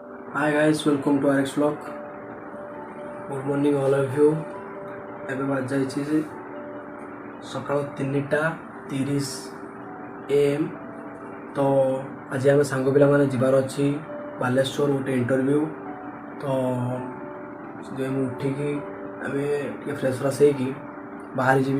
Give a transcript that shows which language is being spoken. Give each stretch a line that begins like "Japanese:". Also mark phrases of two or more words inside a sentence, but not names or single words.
English: Hi guys, welcome to RX vlog. Good morning all of you.
Odia: ଏବେ ବାଜାଇଛି ସକାଳ 3:30 AM। ତ ଆଜି ଆମେ ସାଙ୍ଗ ପିଲାମାନେ ଯିବାର ଅଛି ବାଲେଶ୍ୱର ଗୋଟେ ଇଣ୍ଟରଭ୍ୟୁ। ତ ସେଥିପାଇଁ ମୁଁ ଉଠିକି ଆମେ ଟିକେ ଫ୍ରେଶ୍ ହେଇକି ବାହାରି ଯିବି।